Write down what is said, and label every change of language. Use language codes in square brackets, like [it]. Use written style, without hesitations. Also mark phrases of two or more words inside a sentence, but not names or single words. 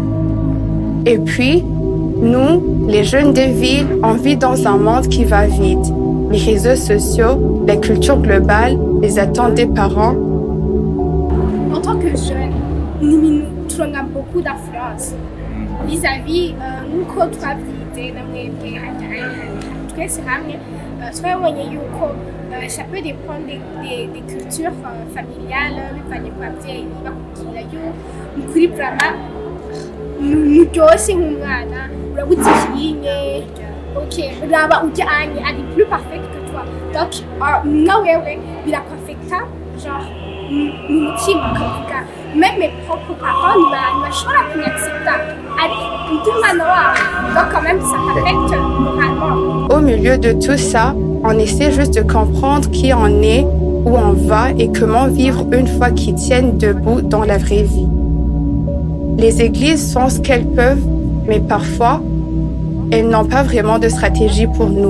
[fr] Et puis, nous, les jeunes de ville, on vit dans un monde qui va vite. Les réseaux sociaux, la culture globale, les attentes des parents. En tant que jeune, nous avons beaucoup d'influence vis-à-vis [rw] n'uko twabyite na mwebwe twese hamwe twabonye yuko [fr] ça peut dépendre des cultures familiales [rw] bivanye ku babyeyi bakubwira yuko mukuri vraiment muryose nk'umwana urabuze ikiyinye ok raba ujyanye ari [fr] plus parfait que toi donc [rw] na wewe birakwafecta genre mu mutima ukavuga [fr] même mes propres parents [rw] ntibashobora kunyaccepta ari umwana wabo [fr] donc quand même ça m'affecte moralement. Au milieu de tout ça, on essaie juste de comprendre qui on est, où on va et comment vivre une foi qui tienne debout dans la vraie vie. Les églises font ce qu'elles peuvent, mais parfois, elles n'ont pas vraiment de stratégie pour nous.